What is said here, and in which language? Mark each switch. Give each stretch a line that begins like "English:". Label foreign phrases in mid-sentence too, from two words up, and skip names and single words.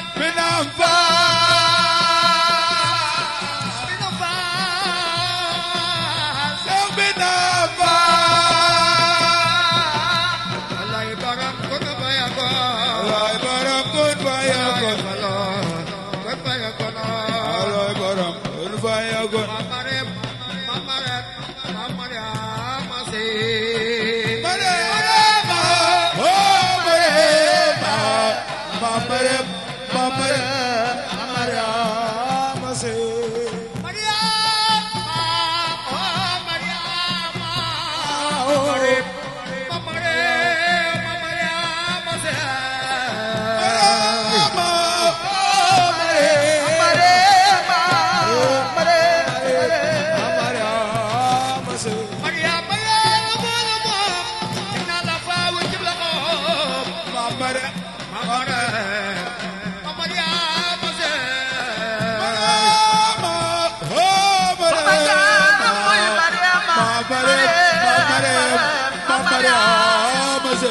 Wolof: Binam Faal bi na faal Seex Binam Faal wallaay baram ko na baya ko Alay borom
Arabic: كن فيكون
Wolof: kon baya ko na Alay borom
Arabic: كن فيكون
Wolof: Mamarem ma se Marema oh Marema Marema se Mariama oh Mariama Mamarem Mariama se Marema oh Marema se Mariama ya bolo mo na la faawu ci la ko Marema Mariama se Marema oh Marema Marema se